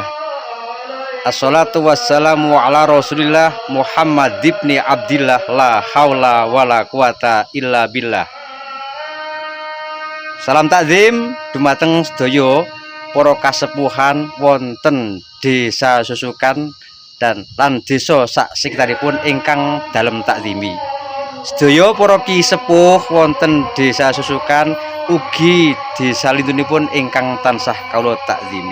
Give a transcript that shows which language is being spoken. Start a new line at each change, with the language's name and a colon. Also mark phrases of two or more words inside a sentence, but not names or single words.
Arabic: الصلاة والسلام على رسول الله محمد بن عبد الله لا حول ولا قوة إلا بالله.
Javanese: Salam takzim dumateng sedaya para kasepuhan wonten desa Susukan dan lan desa sak sekitaripun ingkang dalem takzimi. Sedaya para ki sepuh wonten desa Susukan ugi desa lintunipun ingkang tansah kawula takzimi.